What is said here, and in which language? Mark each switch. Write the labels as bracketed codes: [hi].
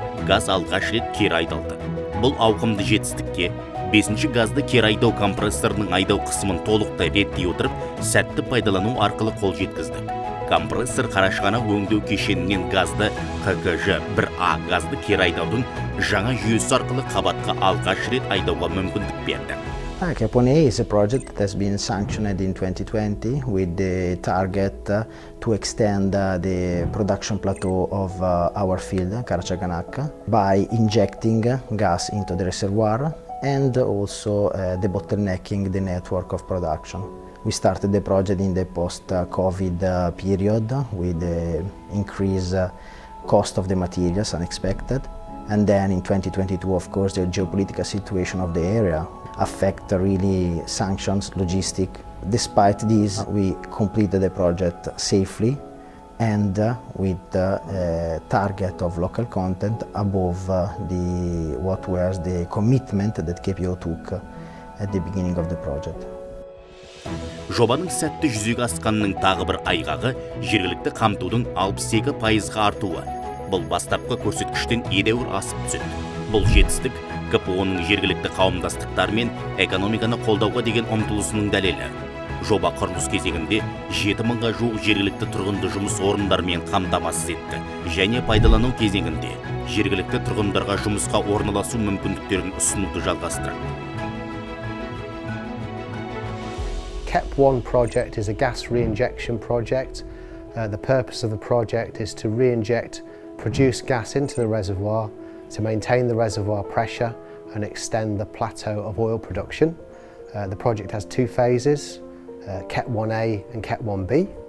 [kk] Газ алғаш рет кері айдалды. Бұл ауқымды жетістікке 5-ші газды кері айдау компрессорының айдау қысымын толықтай реттей отырып, сәтті пайдалану арқылы қол жеткізді. Компрессор Қарашығанақ өңдеу кешенінен газды ХКЖ 1А газды кері айдаудың жаңа жүйесі арқылы қабатқа алғаш рет айдауға мүмкіндік берді. [en] Capone is a project that has been sanctioned in 2020 with the target to extend the production plateau of our field, Karachaganak, by injecting gas into the reservoir and also debottlenecking the network of production. We started the project in the post-COVID period with the increased cost of the materials unexpected. And then in 2022, of course, the geopolitical situation of the area affect really sanctions, logistic. Despite this, we completed the project safely and with the target of local content above what was the commitment that KPO took at the beginning of the project. [kk] Жобаның сәтті жүзеге асқанының тағы бір айғағы жергілікті қамтудың 62%-ға артуы. Бұл бастапқы көрсеткіштен едәуір асып түседі. Бұл жетістік КПО-ның жергілікті қауымдастықтар мен экономиканы қолдауға деген ұмтылысының дәлелі. Жоба құрылыс кезегінде 7000-ға жуық жергілікті тұрғынды жұмыс орындарымен қамтамасыз етті және пайдалану кезеңінде жергілікті тұрғындарға жұмысқа орналасу мүмкіндіктерін ұсынуды жалғастырады. [en] KEP 1 project is a gas reinjection project. The purpose of the project is to reinject produced gas into the reservoir to maintain the reservoir pressure and extend the plateau of oil production. The project has two phases, KEP 1A and KEP 1B.